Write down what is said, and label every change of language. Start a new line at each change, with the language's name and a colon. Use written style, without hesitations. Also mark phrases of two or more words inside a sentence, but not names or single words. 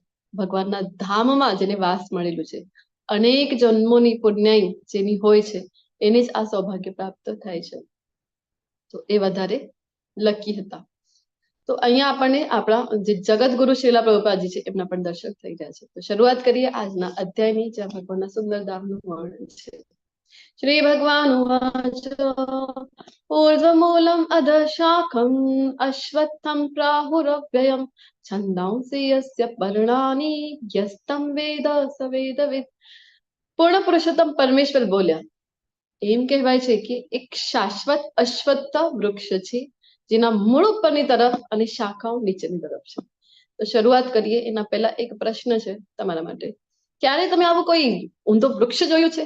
Gujarati: ભગવાનના ધામમાં જેને વાસ મળેલું છે, અનેક જન્મોની પુણ્યાઈ જેની હોય છે એને જ આ સૌભાગ્ય પ્રાપ્ત થાય છે, તો એ વધારે લકી હતા. તો અહીંયા આપણને આપણા જે જગતગુરુ શ્રીલા પ્રભુપાદજી છે એમના પણ દર્શન થઈ રહ્યા છે. તો શરૂઆત કરીએ આજના અધ્યાયની, જ્યાં ભગવાનના સુંદર ધામનું વર્ણન છે.
Sanskrit: श्री भगवान उवाच ऊर्ध्वमूलम् अधशाखम् अश्वत्थम् प्राहुरव्ययम् छन्दांसि यस्य पर्णानि यस्तं वेद स वेदवित्.
Gujarati: પૂર્ણ પુરુષોત્તમ પરમેશ્વર બોલ્યા, એમ કહેવાય છે કે એક શાશ્વત અશ્વત્થ વૃક્ષ છે જેના મૂળ ઉપરની તરફ અને શાખાઓ નીચેની તરફ છે. તો શરૂઆત કરીએ એના પહેલા એક પ્રશ્ન છે તમારા માટે. ક્યારે તમે આવું કોઈ ઊંધો વૃક્ષ જોયું છે?